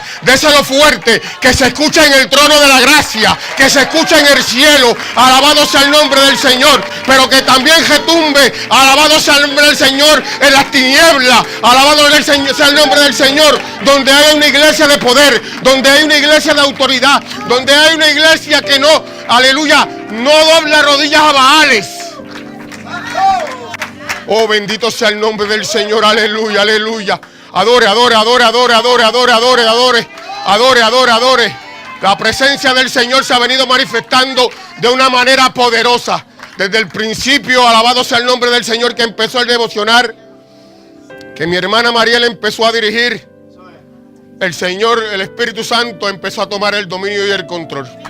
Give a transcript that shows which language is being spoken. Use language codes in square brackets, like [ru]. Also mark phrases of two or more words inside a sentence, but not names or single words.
[es] Déselo fuerte, que se escuche en el trono de la gracia, que se escuche en el cielo, alabado sea el nombre del Señor, pero que también retumbe, alabado sea el nombre del Señor, en las tinieblas, alabado sea el nombre del Señor, donde hay una iglesia de poder, donde hay una iglesia de autoridad, donde hay una iglesia que no, aleluya, no dobla rodillas a Baales. Oh, bendito sea el nombre del Señor, aleluya, aleluya. Adore, adore, adore, adore, adore, adore, adore, adore, adore, adore, adore. La presencia del Señor se ha venido manifestando de una manera poderosa. Desde el principio, alabado sea el nombre del Señor, que empezó el devocionar, que mi hermana Mariela empezó a dirigir. El Señor, el Espíritu Santo empezó a tomar el dominio y el control.